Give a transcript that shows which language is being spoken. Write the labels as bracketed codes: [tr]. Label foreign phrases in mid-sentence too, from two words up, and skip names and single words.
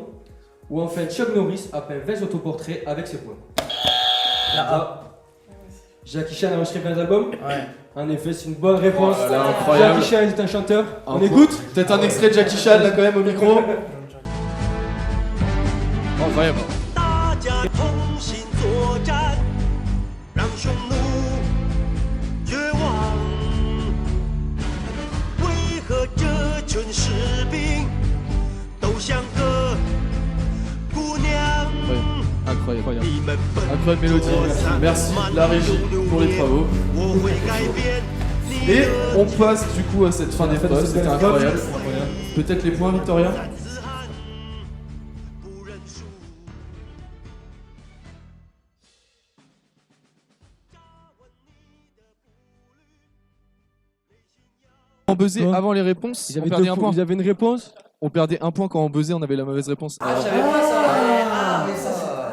[fr] Ou enfin Chuck Norris a peint 20 autoportraits avec ses poings. La A. Jackie Chan a enregistré 20 albums. Ouais. En effet, c'est une bonne réponse. Oh là là, incroyable. Jackie Chan est un chanteur. On Un écoute? Peut-être un extrait de Jackie Chan là quand même au micro. Incroyable. [zh] 大家同心作战，让匈奴绝望。为何这群士兵都像个姑娘？ [fr] Incroyable. [zh] 你们奔 [fr] Incroyable mélodie. Merci la régie pour les travaux. [zh] 我会改变你 [fr] Et [zh] 的 [fr] on passe du coup à cette fin des fêtes. C'était incroyable. Peut-être les points, Victoria? [zh] 自汗，不认输。 [fr] On buzzait Quoi? avant les réponses. Ils On avaient, perdait un point. ils avaient une réponse? On perdait un point quand on buzzait, on avait la mauvaise réponse. Ah, Alors, je savais pas ça.